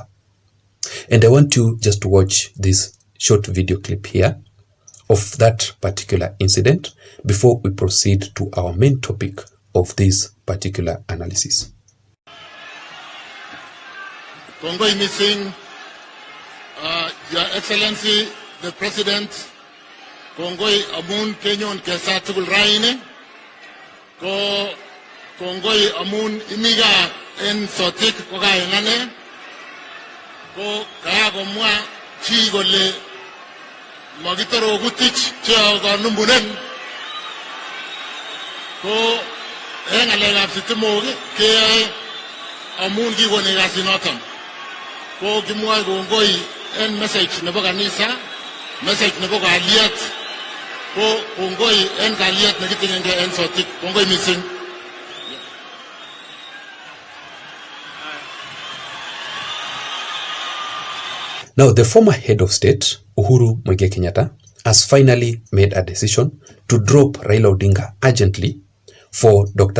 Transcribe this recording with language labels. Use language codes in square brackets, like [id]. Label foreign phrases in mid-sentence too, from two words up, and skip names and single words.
[en] And I want you just to watch this short video clip here of that particular incident before we proceed to our main topic of this particular analysis. [kln] Kongoi missing, [en] Your Excellency the President, [kln] Kongoi amun kenyon kesa tugul raine, ko Kongoi amun imiga en sotik ko kaingane, ko kaya komwa chi gole magitaro gutich chia ga numbunen, ko engalegap sitimogi ke amun gigone gasinotam, ko kimwa kongoi en message nebo kanisa, message nebo kaliet, ko kongoi en kaliet nekitinenge en sotik, kongoi missing. [en] Now, the former head of state, Uhuru Muigai Kenyatta, has finally made a decision to drop Raila Odinga urgently for Dr.